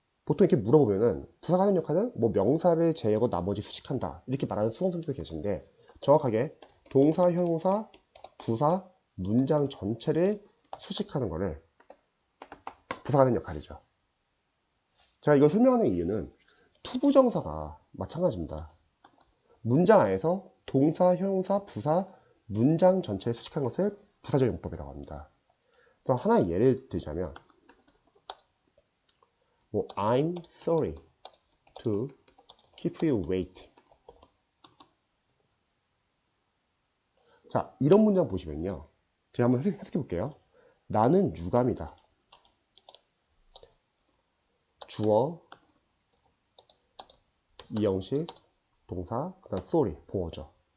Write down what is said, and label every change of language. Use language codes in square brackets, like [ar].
[ko] 보통 이렇게 물어보면은 부사가 하는 역할은 뭐 명사를 제외하고 나머지 수식한다 이렇게 말하는 수험생들도 계신데, 정확하게 동사, 형용사, 부사, 문장 전체를 수식하는 거를 부사가 하는 역할이죠. 제가 이걸 설명하는 이유는 투부정사가 마찬가지입니다. 문장 안에서 동사, 형용사, 부사, 문장 전체를 수식한 것을 부사적 용법이라고 합니다. 또 하나의 예를 들자면 뭐 [en] I'm sorry to keep you waiting. [ko] 자, 이런 문장 보시면요, 제가 한번 해석해 볼게요. 나는 유감이다. 주어, 이형식, 동사, 그 다음 sorry, 보어죠.